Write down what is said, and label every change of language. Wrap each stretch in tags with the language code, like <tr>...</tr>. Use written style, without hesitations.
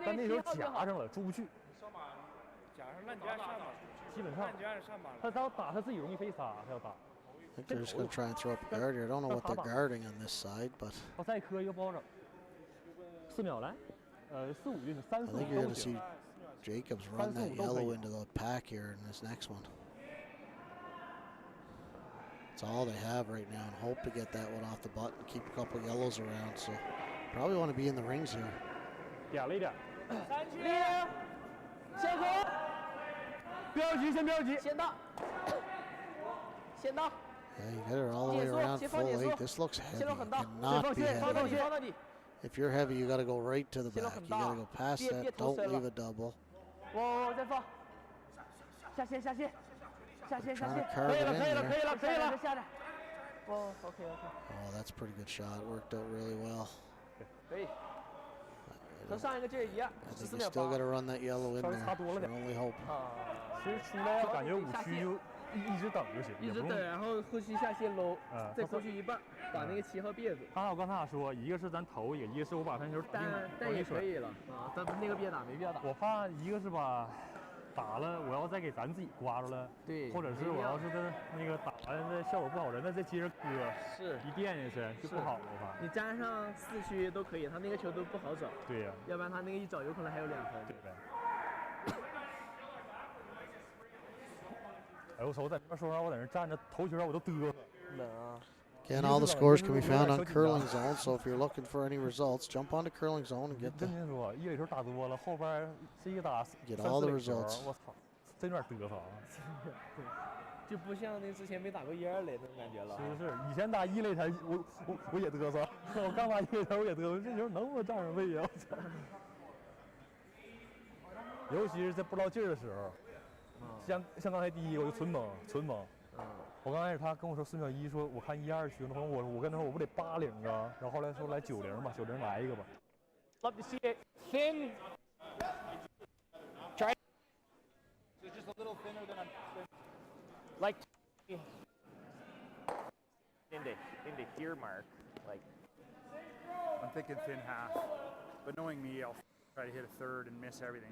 <zh>但那时候夹上了，出不去。上马，夹上那你就按上马。基本上，他要打他自己容易飞撒，他要打。</zh> <en>I think they're just going to try and throw up a guard here. I don't know what they're guarding on this side, but.</en> <zh>他再磕一个包拯，4秒来，4-5就是3-4</zh> <en>I think you're going to see Jacobs run that yellow into the pack here in this next one. That's all they have right now, and hope to get that one off the button. Keep a couple yellows around, so probably want to be in the rings here.</en> <zh>点了一点。先喝。标记，先标记。先到。先到。</zh> <en>Yeah, you got it all the way around full 8. This looks heavy. It cannot be heavy. If you're heavy, you got to go right to the back. You got to go past that. Don't leave a double.</en> <zh>我再放。下线。</zh> <en>Trying to carve it in there.</en> <zh>可以了。下来。哦 ，OK。</zh> <en>Oh, that's a pretty good shot. It worked out really well.</en> <zh>可以。和上一个劲儿一样。</zh> <en>I think you still got to run that yellow in there. Your only hope.</en> <zh>其实出来感觉5区就一直等就行，一直等，然后后期下线搂，再过去一半，把那个7号别住。我刚才俩说，一个是咱投一个，一个是我把分球打进，但也可以了啊，但那个别打没必要打。我怕一个是把打了，我要再给咱自己刮着了，对，或者是我要是那个打完这效果不好，再接着割，是一垫下去就不好了，我怕。你加上4区都可以，他那个球都不好找。对呀，要不然他那个一找有可能还有2分。对呗。哎，我操！我在那边说啥？我在那站着投球，我都嘚瑟。冷啊！</zh> <en>Again, all the scores can be found on Curling Zone, so if you're looking for any results, jump onto Curling Zone and get</en> <zh>跟您说，一垒球打多了，后边是一个打</zh> <en>Get</en> <zh>3、</zh> <en>all the</en> <zh>4垒球，</zh> <en>results.</en> <zh>我操，真有点嘚瑟啊！就不像那之前没打过1、2垒那种感觉了。是，以前打1垒台，我也嘚瑟，我刚打1垒台我也嘚瑟，这球能不能站上位呀？我操！尤其是在不知道劲儿的时候，像刚才第一个我就纯懵。我刚开始他跟我说4秒1，说我看1、2区，我跟他说我不得80啊，然后后来说来90吧，90来一个吧。</zh> <en>Love to see it thin. Try. So just a little thinner than I'm. Like into here, Mark. Like I'm thinking thin half, but knowing me, I'll try to hit a third and miss everything.</en>